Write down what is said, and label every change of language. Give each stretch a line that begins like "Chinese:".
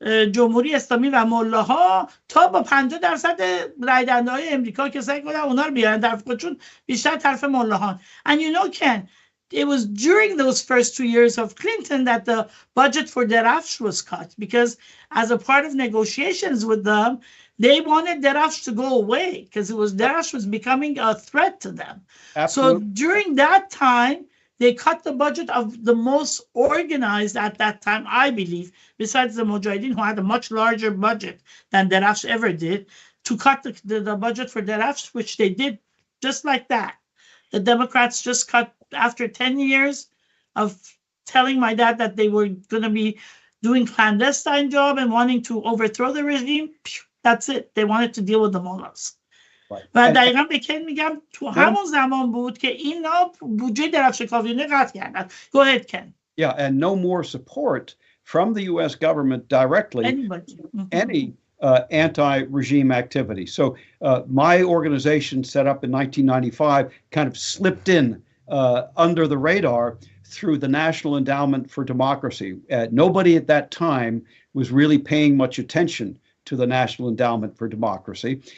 Persian: جمهوری اسلامی و ملاها تا با 50% رای دهنده‌های امریکا که سعی کنن اونا رو بیارن طرف خودشون، بیشتر طرف ملاها.
English: And you know, Ken, it was during those first 2 years of Clinton that the budget for Derafsh was cut, because as a part of negotiations with them, they wanted Derafsh to go away because Derafsh was becoming a threat to them. Absolutely. So during that time, they cut the budget of the most organized at that time, I believe, besides the Mujahideen, who had a much larger budget than Derafsh ever did, to cut the budget for Derafsh, which they did just like that. The Democrats just cut after 10 years of telling my dad that they were going to be doing clandestine job and wanting to overthrow the regime. That's it. They wanted to deal with the mullahs.
Persian: و دقیقا به کن میگم تو همون زمان بود که اینا بودجه درفشکاویانه قطع کردن.
English: Go ahead, Ken. Yeah, and no more support from the U.S. government directly any anti-regime activity. So my organization set up in 1995 kind of slipped in under the radar through the National Endowment for Democracy. Nobody at that time was really paying much attention to the National Endowment for Democracy.